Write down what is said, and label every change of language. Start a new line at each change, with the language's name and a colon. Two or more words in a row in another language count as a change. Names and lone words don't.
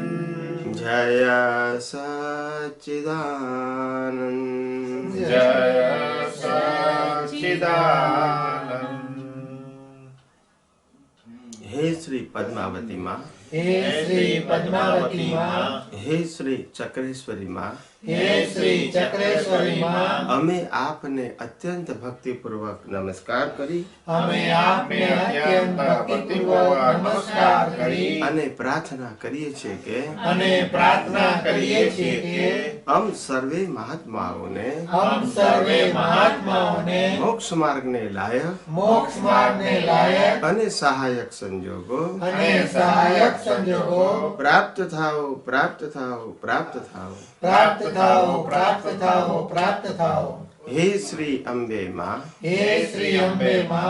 Gujarati: जय सच्चिदानंद जय सच्चिदानंद हे श्री पद्मावती माँ हे श्री पद्मावती माँ हे श्री चक्रेश्वरी माँ हे श्री चक्रेश्वरी माँ અમે આપને અત્યંત ભક્તિપૂર્વક નમસ્કાર કરી અમે આપને અત્યંત ભક્તિપૂર્વક નમસ્કાર કરી અને પ્રાર્થના કરીએ છીએ કે અને પ્રાર્થના કરીએ છીએ કે હમ સર્વે મહાત્માઓને हम सर्वे महात्माओने મોક્ષ માર્ગને લાયક મોક્ષ માર્ગને લાયક અને સહાયક સંજોગો અને સહાયક સંજોગો પ્રાપ્ત થાઓ પ્રાપ્ત થાઓ પ્રાપ્ત થાઓ પ્રાપ્ત થાઓ પ્રાપ્ત થાઓ પ્રાપ્ત થાઓ હે શ્રી અંબે માં હે શ્રી અંબે માँ